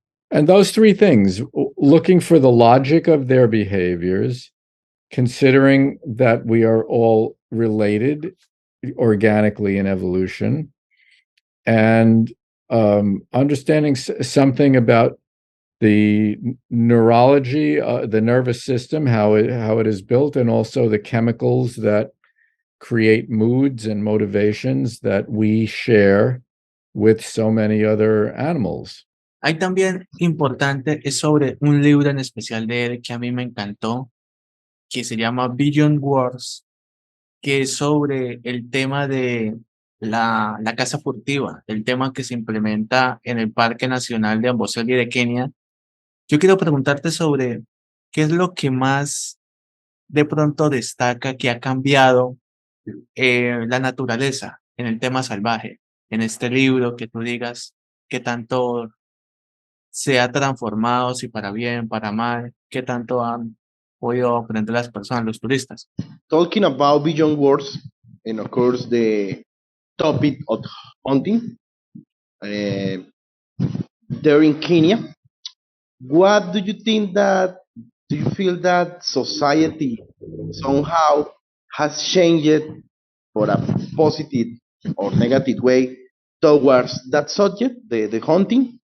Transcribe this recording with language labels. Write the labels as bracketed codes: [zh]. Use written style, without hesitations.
[en] And those three things, looking for the logic of their behaviors, considering that we are all related organically in evolution, and understanding something about the neurology, the nervous system, how it is built, and also the chemicals that create moods and motivations that we share with so many other animals. [es] Hay también importante, es sobre un libro en especial de él que a mí me encantó, que se llama Beyond Words, que es sobre el tema de la caza furtiva, el tema que se implementa en el Parque Nacional de Amboseli de Kenia. Yo quiero preguntarte sobre qué es lo que más de pronto destaca que ha cambiado la naturaleza en el tema salvaje, en este libro, que tú digas qué tanto se ha transformado, si para bien, para mal, qué tanto han podido aprender las personas, los turistas. [en] Talking about Beyond Words, and of course the topic of hunting, there in Kenya, what do you think that, do you feel that society somehow has changed for a positive or negative way towards that subject, the hunting?